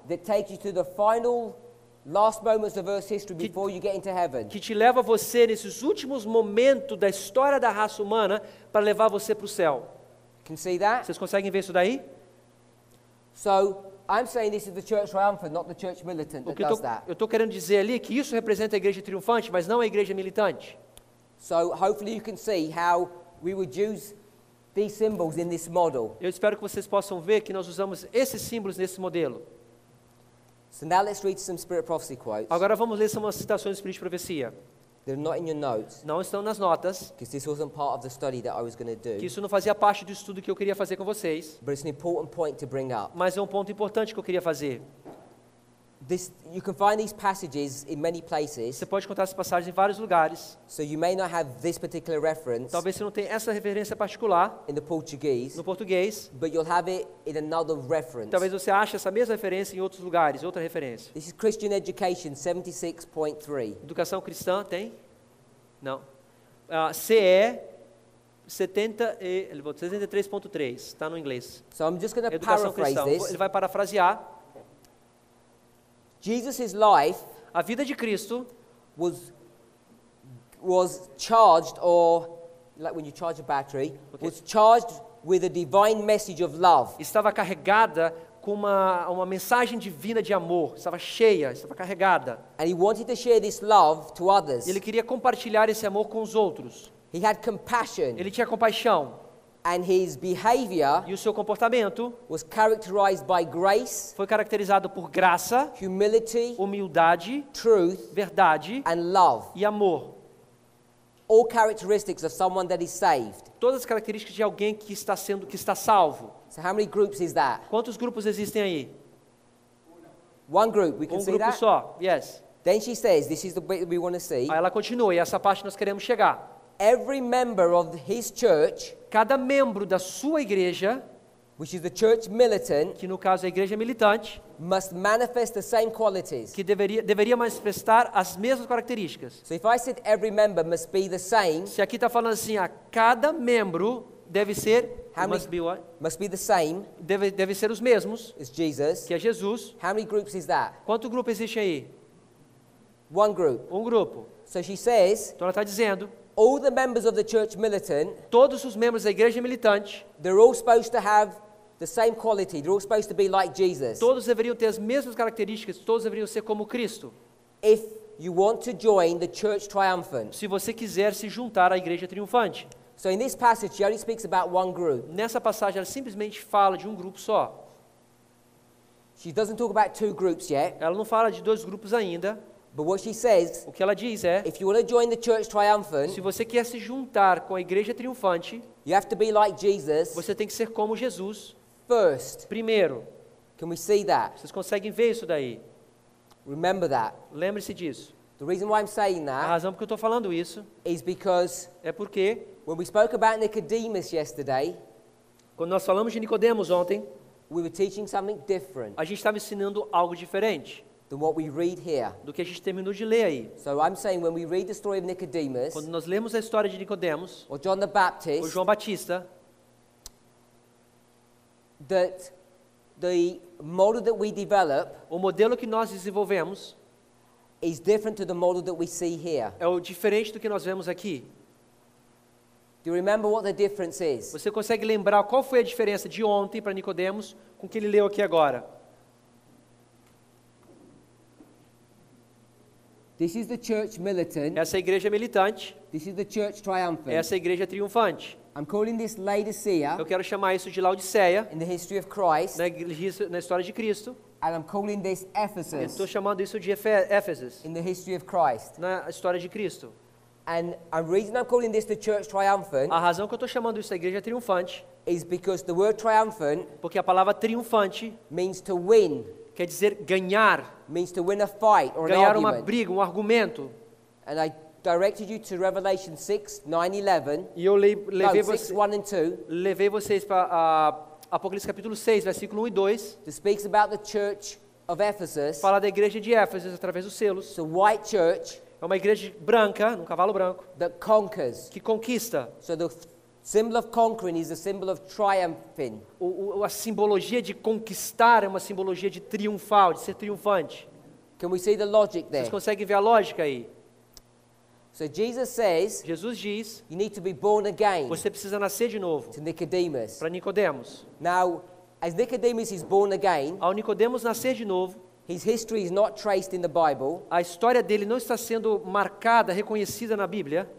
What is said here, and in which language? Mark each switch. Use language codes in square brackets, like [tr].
[en] that takes you to the final last moments of Earth's history before you get into heaven. [pt] que te leva você nesses últimos momentos da história da raça humana para levar você para o céu. [en] Can you see that? [pt] Vocês conseguem ver isso daí? [en] So I'm saying this is the church triumphant, not the church militant [pt] O [en] that [pt] que [en] does that. [pt] eu estou querendo dizer ali é que isso representa a igreja triunfante, mas não a igreja militante. [en] So hopefully you can see how we would use these symbols in this model. [pt] Eu espero que vocês possam ver que nós usamos esses símbolos nesse modelo. [en] So now let's read some Spirit Prophecy quotes. [pt] Agora vamos ler umas citações do Espírito de Profecia. [en] They're not in your notes, [pt] Não estão nas notas, [en] because this wasn't part of the study that I was going to [pt] que [en] do. [pt] isso não fazia parte do estudo que eu queria fazer com vocês, [en] But it's an important point to bring up. [pt] mas é um ponto importante que eu queria fazer. [en] You can find these passages in many places, [pt] Você pode contar essas passagens em vários lugares. [en] so you may not have this particular reference [pt] Talvez você não tenha essa referência particular [en] in the Portuguese, [pt] no português. [en] but you'll have it in another reference. [pt] Talvez você ache essa mesma referência em outros lugares, outra referência. [en] This is Christian Education 76.3. [pt] Educação cristã tem? Não. CE 73.3, está no inglês. [en] So I'm just going to [pt] Educação [en] paraphrase [pt] cristã. [en] this. [pt] Ele vai parafrasear. [en] Jesus' life [pt] A vida de Cristo [en] was charged, or like when you charge a battery, Okay. was charged with a divine message of love. [pt] estava carregada com uma mensagem divina de amor. Estava cheia, estava carregada. [en] And he wanted to share this love to others. [pt] E ele queria compartilhar esse amor com os outros. [en] He had compassion, [pt] Ele tinha compaixão. [en] and his behavior [pt] E o seu comportamento [en] was characterized by grace, [pt] foi caracterizado por graça, [en] humility, [pt] humildade, [en] truth, [pt] verdade [en] and love. [pt] e amor. [en] All characteristics of someone that is saved. [pt] Todas as características de alguém que está salvo. [en] So how many groups is that? [pt] Quantos grupos existem aí? [en] One group, we can see [pt] Grupo [en] that? [pt] só. [en] Yes. Then she says, this is the bit that we want to see. [pt] Aí ela continua, e essa parte nós queremos chegar. [en] Every member of his church, [pt] Cada membro da sua igreja, [en] which is the church militant, [pt] que no caso é a igreja militante, [en] must manifest the same qualities. [pt] que deveria manifestar as mesmas características. [en] So if I said every member must be the same, [pt] Se aqui está falando assim, cada membro deve ser, [en] How many- must be the same [pt] deve ser os mesmos, [en] as Jesus, [pt] que é Jesus. [en] how many groups is that? [pt] Quanto grupo existe aí? [en] One group. [pt] Um grupo. [en] So she says, [pt] Então ela está dizendo, [en] all the members of the church militant, [pt] todos os membros da igreja militante, [en] they're all supposed to have the same quality. They're all supposed to be like Jesus. [pt] todos deveriam ter as mesmas características, todos deveriam ser como Cristo. [en] If you want to join the church triumphant. [pt] Se você quiser se juntar à igreja triunfante. [en] So in this passage, she only speaks about one group. [pt] Nessa passagem ela simplesmente fala de um grupo só. [en] She doesn't talk about two groups yet, [pt] Ela não fala de 2 grupos ainda, [en] But what she says, [pt] O que ela diz é, [en] if you want to join the church triumphant, [pt] se você quer se juntar com a igreja triunfante, [en] you have to be like Jesus [pt] você tem que ser como Jesus. [en] first. [pt] Primeiro, [en] Can we see that? [pt] vocês conseguem ver isso daí? [en] Remember that. [pt] Lembre-se disso. [en] The reason why I'm saying [pt] A [en] that [pt] razão por que eu estou falando isso [en] is because [pt] é porque, [en] when we spoke about Nicodemus yesterday, [pt] quando nós falamos de Nicodemos ontem, [en] we were teaching something different [pt] a gente estava ensinando algo diferente [en] than what we read here. [pt] do que a gente terminou de ler aí. [en] So I'm saying when we read the story of Nicodemus [pt] Quando nós lemos a história de Nicodemos, [en] or John the [pt] ou [en] Baptist, [pt] João Batista, [en] that the model that we develop [pt] o modelo que nós desenvolvemos [en] is different to the model that we see here. [pt] é o diferente do que nós vemos aqui. [en] Do you remember what the difference is? [pt] Você consegue lembrar qual foi a diferença de ontem para Nicodemos com o que ele leu aqui agora? [en] This is the church militant. [pt] Essa é a igreja militante, [en] This is the church triumphant. [pt] essa é a igreja triunfante. [en] I'm calling this Laodicea [pt] Eu quero chamar isso de Laodiceia, [en] in the history of Christ, [pt] na história de Cristo. [en] and I'm calling this [pt] Eu [en] Ephesus [pt] estou chamando isso de Éfeso, [en] in the history of Christ. [pt] na história de Cristo. [en] And the reason I'm calling this the church triumphant [pt] A razão que eu estou chamando isso da igreja triunfante, [en] is because the word triumphant [pt] porque a palavra triunfante [en] means to win, [pt] quer dizer ganhar, [en] means to win a fight or an [pt] ganhar uma [en] argument. [pt] briga, um argumento. [en] And I directed you to Revelation 6, 9, 11. [pt] E eu [en] No, [pt] levei, [en] 6, 1 and 2. [pt] levei vocês para Apocalipse capítulo 6, versículo 1 e 2, [en] That speaks about the church of Ephesus. [pt] fala da igreja de Éfeso através dos selos. [en] It's a white church [pt] É uma igreja branca, num cavalo branco, [en] that conquers. [pt] que conquista. [en] So the symbol of conquering is a symbol of triumphing. [pt] A simbologia de conquistar é uma simbologia de triunfal, de ser triunfante. [en] Can we see the logic there? [pt] Vocês conseguem ver a lógica aí? [en] So Jesus says [pt] Jesus diz, [en] you need to be born again [pt] você precisa nascer de novo. [en] to Nicodemus. [pt] Para Nicodemos. [en] Now, as Nicodemus is born again, [pt] Ao Nicodemos nascer de novo, [en] his history is not traced in the Bible. [pt] a história dele não está sendo marcada, reconhecida na Bíblia.